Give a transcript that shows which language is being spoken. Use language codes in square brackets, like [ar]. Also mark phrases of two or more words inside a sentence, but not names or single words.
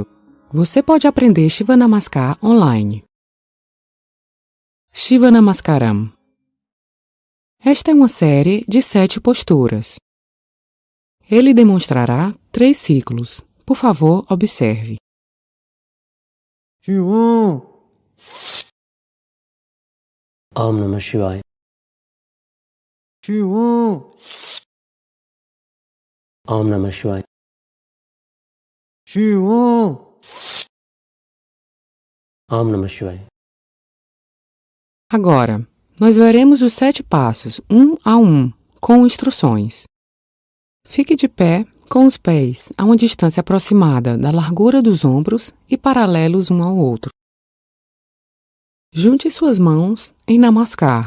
[pt] Você pode aprender Shiva Namaskar online. Shiva Namaskaram. Esta é uma série de 7 posturas. Ele demonstrará 3 ciclos. Por favor, observe. [sa] Om Namah Shivaya. Om Namah Shivaya. Om Namah Shivaya. [pt] Agora, nós veremos os 7 passos, um a um, com instruções. Fique de pé, com os pés a uma distância aproximada da largura dos ombros e paralelos um ao outro. Junte suas mãos em Namaskar.